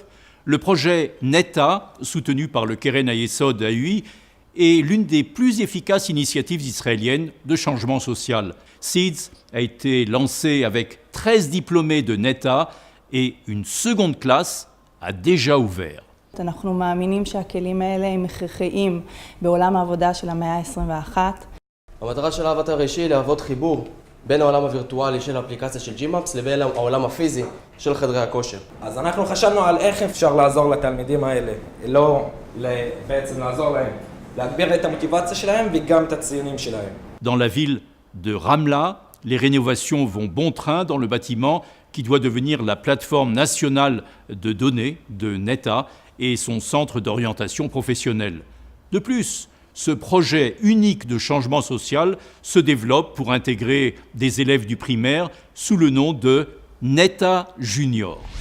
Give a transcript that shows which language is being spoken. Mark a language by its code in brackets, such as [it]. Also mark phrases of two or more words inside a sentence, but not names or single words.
[fr] Le projet NETA, soutenu par le Keren HaYesod AUI, est l'une des plus efficaces initiatives israéliennes de changement social. Seeds a été lancé avec 13 diplômés de NETA et une seconde classe a déjà ouvert. [he] אנחנו מאמינים שהכלים האלה הם הכרחיים בעולם העבודה של המאה ה-21. המטרה של האבטר האישי היא להוות חיבור בין העולם הווירטואלי של האפליקציה של Gmaps לבין העולם הפיזי של חדרי הכושר. אז אנחנו חשבנו על איך אפשר לעזור לתלמידים האלה, לא בעצם לעזור להם, להגביר את המוטיבציה שלהם וגם את הציונים שלהם. [fr] Dans la ville de Ramla, les rénovations vont bon train dans le bâtiment qui doit devenir la plateforme nationale de données de NETA et son centre d'orientation professionnelle. De plus, ce projet unique de changement social se développe pour intégrer des élèves du primaire sous le nom de NETA Junior.